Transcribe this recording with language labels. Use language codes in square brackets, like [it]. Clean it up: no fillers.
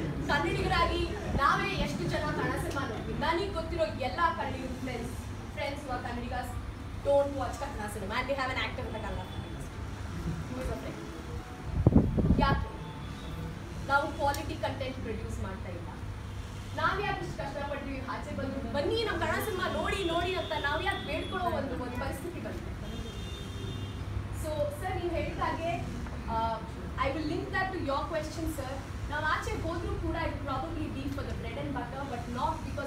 [kn] ಕನ್ನಡಿಗರಾಗಿ ನಾವೇ ಎಷ್ಟು ಜನ ಕನ್ನಡ ಸಿನಿಮಾ ನೋಡ್ತೀವಿ? ನನಗೆ ಗೊತ್ತಿರೋ ಎಲ್ಲ ಕನ್ನಡಿಗರ friends [en] who are Kannadigas don't watch Kannada cinema and they have an actor in the Kannada film industry. Who is a friend? [kn] ಯಾಕೆ ನಾವು ಕ್ವಾಲಿಟಿ ಕಂಟೆಂಟ್ ಪ್ರೊಡ್ಯೂಸ್ ಮಾಡ್ತಾ ಇಲ್ಲ? ನಾವ್ಯಾಕೆ ಇಷ್ಟು ಕಷ್ಟಪಡ್ತೀವಿ ಆಚೆ ಬಂದು ಬನ್ನಿ ನಮ್ಮ ಕನ್ನಡ ಸಿನಿಮಾ ನೋಡಿ ನೋಡಿ ಅಂತ ನಾವ್ಯಾಕೆ ಬೇಡ್ಕೊಳ್ಳೋ ಒಂದು ಪರಿಸ್ಥಿತಿ ಬಂದಿದೆ. ಸೊ ಸರ್ ನೀವು ಹೇಳಿದಾಗೆ [en] I will link that to your question sir. [kn] ನಾವು ಆಚೆ ಹೋದ್ರೂ ಕೂಡ [en] it probably be for the bread and butter but not